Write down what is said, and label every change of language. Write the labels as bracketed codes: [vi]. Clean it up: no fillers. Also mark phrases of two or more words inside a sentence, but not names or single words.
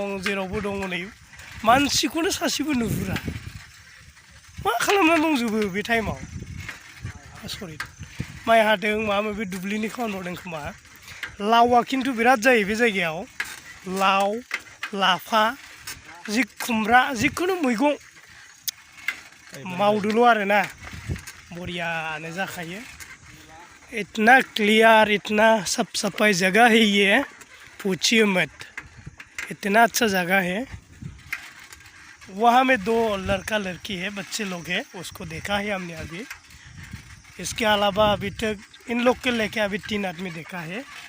[brx] जेरावबो दं हनै मानसिखौनो सासेबो नुहुरा मा खालामना दंजोबो बे टाइमाव सरि माइ हादों माबा माबि दुब्लिनि खामानि मावदों खोमा लावआ खिन्थु बिराद जायो बे जायगायाव लाव लाफा खुमब्रा जिखुनु मैगं मावदोल' आरोना बरियानो जाखायो [hi] इतना क्लियर इतना साफ सफाई जगह है ये पूछिए मत इतना अच्छा जगह है वहाँ में 2 लड़का लड़की है बच्चे लोग हैं उसको देखा है हमने अभी इसके अलावा अभी तक इन लोग के लेके अभी 3 आदमी देखा है